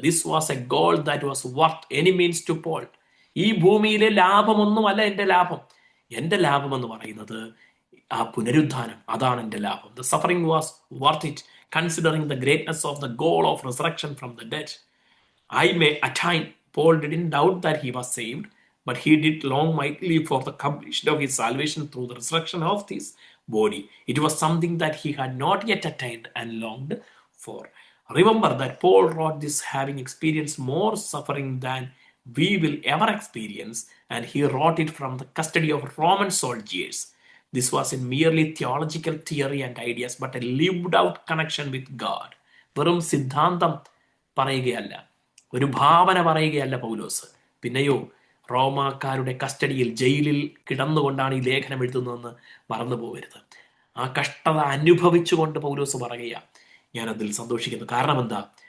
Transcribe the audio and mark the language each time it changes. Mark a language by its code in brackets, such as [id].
[en] This was a goal that was worth any means to Paul. [ml] ഈ ഭൂമിയിലെ ലാഭമൊന്നുമല്ല എൻ്റെ ലാഭം. എൻ്റെ ലാഭം എന്ന് പറയുന്നത് ആ പുനരുദ്ധാനം, അതാണ് എൻ്റെ ലാഭം. [en] The suffering was worth it, considering the greatness of the goal of resurrection from the dead. I may attain. Paul didn't doubt that he was saved, but he did long mightily for the completion of his salvation through the resurrection of his body. It was something that he had not yet attained and longed for. Remember that Paul wrote this having experienced more suffering than we will ever experience, and he wrote it from the custody of Roman soldiers. This wasn't merely theological theory and ideas, but a lived out connection with God. [ml] വെറും സിദ്ധാന്തം പറയുകയല്ല, ഒരു ഭാവന പറയുകയല്ല പൗലോസ്. പിന്നെയോ റോമാക്കാരുടെ കസ്റ്റഡിയിൽ, ജയിലിൽ കിടന്നുകൊണ്ടാണ് ഈ ലേഖനം എഴുതുന്നതെന്ന് മറന്നു പോകരുത്. ആ കഷ്ടത അനുഭവിച്ചുകൊണ്ട് പൗലോസ് പറയുക, ഞാനതിൽ സന്തോഷിക്കുന്നു. കാരണം എന്താ?